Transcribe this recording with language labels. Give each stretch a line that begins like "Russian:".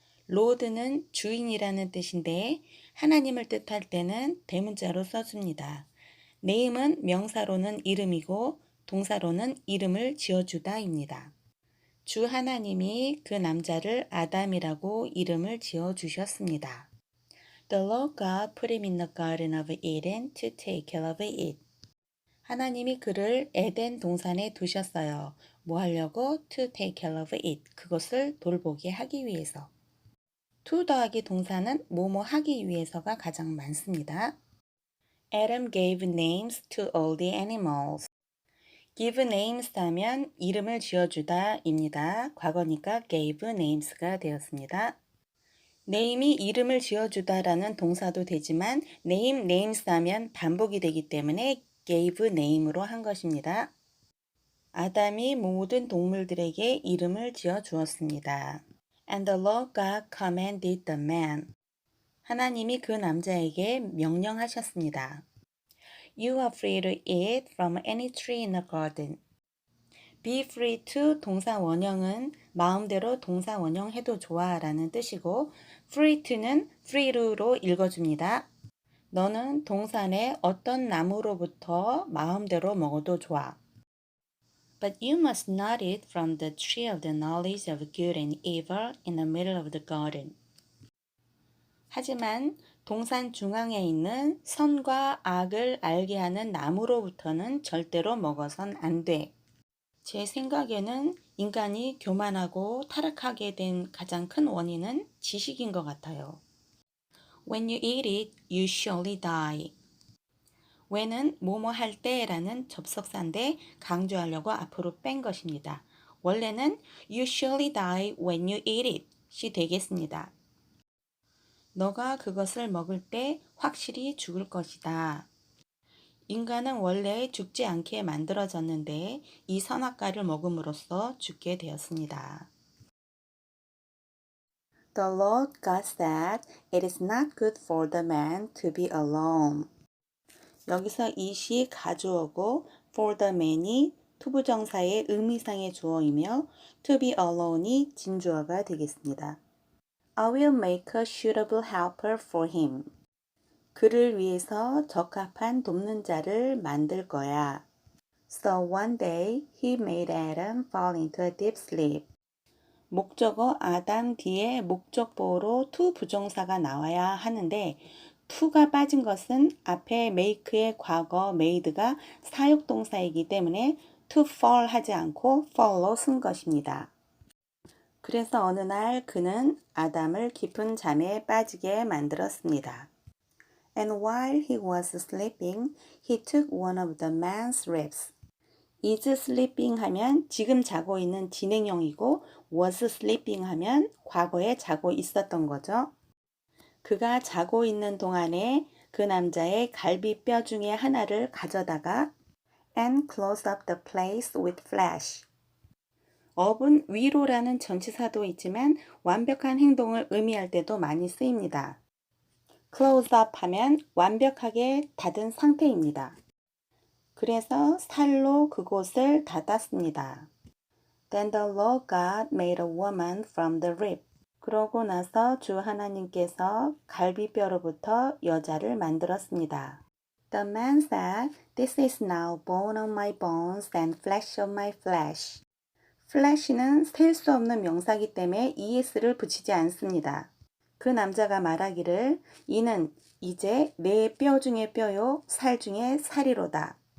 Korean: Lord는 주인이라는 뜻인데 하나님을 뜻할 때는 대문자로 써줍니다. name은 명사로는 이름이고 동사로는 이름을 지어주다입니다. 주 하나님이 그 남자를 아담이라고 이름을 지어주셨습니다.
English: The Lord God put him in the garden of Eden to take care of it.
Korean: 하나님이 그를 에덴 동산에 두셨어요. 뭐 하려고?
English: To take care of it.
Korean: 그것을 돌보게 하기 위해서. to 더하기 동사는 뭐뭐 하기 위해서가 가장 많습니다.
English: Adam gave names to all the animals. give names
Korean: 하면 이름을 지어주다 입니다. 과거니까
English: gave names
Korean: 가 되었습니다. name이 이름을 지어주다라는 동사도 되지만 name names 하면 반복이 되기 때문에 gave name으로 한 것입니다. 아담이 모든 동물들에게 이름을 지어 주었습니다.
English: And the Lord God commanded the man.
Korean: 하나님이 그 남자에게 명령하셨습니다.
English: You are free to eat from any tree in the garden. Be free to
Korean: 동사 원형은 마음대로 동사 원형 해도 좋아 라는 뜻이고 free to는 free to로 읽어줍니다. 너는 동산의 어떤 나무로부터 마음대로 먹어도 좋아.
English: But you must not eat from the tree of the knowledge of good and evil in the middle of the garden.
Korean: 하지만 동산 중앙에 있는 선과 악을 알게 하는 나무로부터는 절대로 먹어선 안 돼. 제 생각에는 인간이 교만하고 타락하게 된 가장 큰 원인은 지식인 것 같아요.
English: When you eat it, you surely die.
Korean: when은 뭐뭐 할 때라는 접속사인데 강조하려고 앞으로 뺀 것입니다. 원래는
English: you surely die when you eat it
Korean: 이 되겠습니다. 너가 그것을 먹을 때 확실히 죽을 것이다. 인간은 원래 죽지 않게 만들어졌는데 이 선악과를 먹음으로써 죽게 되었습니다.
English: The Lord God said, "It is not good for the man to be alone."
Korean: 여기서 it이 가주어고
English: for the man
Korean: 이 투부정사의 의미상의 주어이며
English: to be alone
Korean: 이 진주어가 되겠습니다.
English: I will make a suitable helper for him.
Korean: 그를 위해서 적합한 돕는 자를 만들 거야.
English: So one day he made Adam fall into a deep sleep.
Korean: 목적어 아담 뒤에 목적보호로 to 부정사가 나와야 하는데 to가 빠진 것은 앞에 make의 과거 made가 사역동사이기 때문에 to fall 하지 않고 fall로 쓴 것입니다. 그래서 어느 날 그는 아담을 깊은 잠에 빠지게 만들었습니다.
English: And while he was sleeping, he took one of the man's ribs. is sleeping
Korean: 하면 지금 자고 있는 진행형이고
English: was sleeping
Korean: 하면 과거에 자고 있었던 거죠. 그가 자고 있는 동안에 그 남자의 갈비뼈 중에 하나를 가져다가
English: and close up the place with flesh.
Korean: up은 위로라는 전치사도 있지만 완벽한 행동을 의미할 때도 많이 쓰입니다.
English: close up
Korean: 하면 완벽하게 닫은 상태입니다. 그래서 살로 그곳을 닫았습니다.
English: Then the Lord God made a woman from the rib.
Korean: 그러고 나서 주 하나님께서 갈비뼈로부터 여자를 만들었습니다.
English: The man said, "This is now bone of my bones and flesh of my flesh."
Korean: flesh는 셀 수 없는 명사기 때문에 es를 붙이지 않습니다. 그 남자가 말하기를 이는 이제 내 뼈 중에 뼈요 살 중에 살이로다.